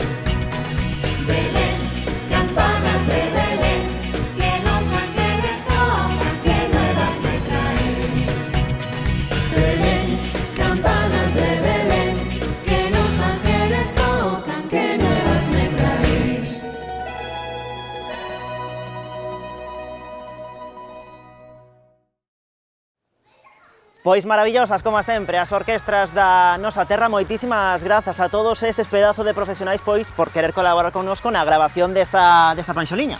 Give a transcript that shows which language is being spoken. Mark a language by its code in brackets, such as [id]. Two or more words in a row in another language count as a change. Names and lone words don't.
[es] Belén, campanas de Belén, que los ángeles tocan, que nuevas me traéis. Belén, campanas de Belén, que los ángeles tocan, que nuevas me traéis. [gl] Pois maravillosas, como sempre, as orquestras da nosa terra. Moitísimas grazas a todos eses pedazo de profesionais pois por querer colaborar connosco na grabación desa panxoliña.